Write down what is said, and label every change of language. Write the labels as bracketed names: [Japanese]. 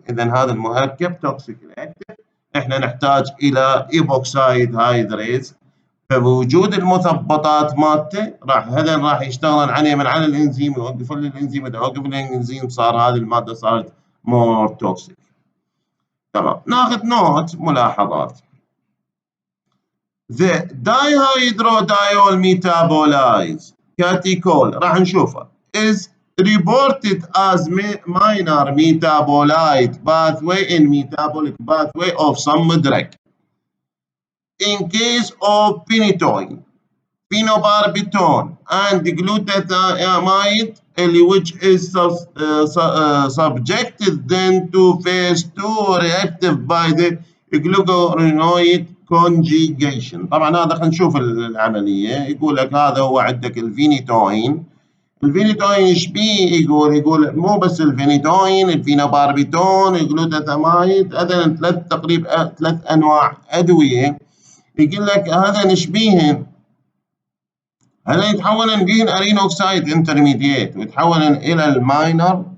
[Arabic] إذا هذا المركب [English] toxic reactive. [Arabic] احنا نحتاج إلى ايبوكسايد هايدريز، فبوجود المثبطات مالته هذا راح يشتغلون عليه من على الانزيم، يوقفون الانزيم. إذا وقف الانزيم صار هذه المادة صارت [English] more toxic. [Arabic] تمام. ناخذ نوت ملاحظات. [English] The dihydrodiol metabolites catechol [Arabic] راح نشوفها [English] is reported as minor metabolite pathway in metabolic pathway of some drug. In case of phenytoin, phenobarbital and glutathione, which is subjected then to phase 2 reactive by the glutathione conjugation. [Arabic] طبعا هذا خلينا نشوف العملية. يقول لك هذا هو عندك الفينيتوين. الفينيتوين ايش بيه؟ يقول مو بس الفينيتوين، الفينوباربيتون، الجلوتاثيمايد، هذا تقريبا 3 انواع ادويه. يقول لك هذا نشبيهن، هذا يتحولن بهن ارين اوكسايد انترميديت ويتحولن الى الماينر.